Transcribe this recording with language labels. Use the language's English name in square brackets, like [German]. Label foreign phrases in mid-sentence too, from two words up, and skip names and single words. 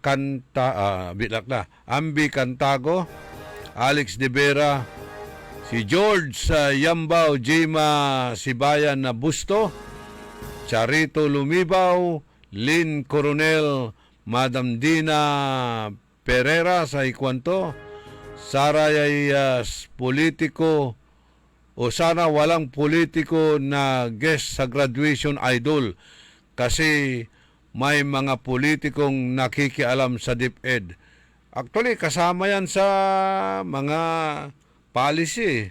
[Filipino] Ambi Cantago, Alex De Vera, si George Yambao, Jima Sibayan na Busto, Charito Lumibaw, Lynn Coronel, Madam Dina Pereira sa ikwanto, Sara ay politiko o sana walang politiko na guest sa graduation idol kasi may mga politikong nakikialam sa DepEd. Actually, kasama yan sa mga policy.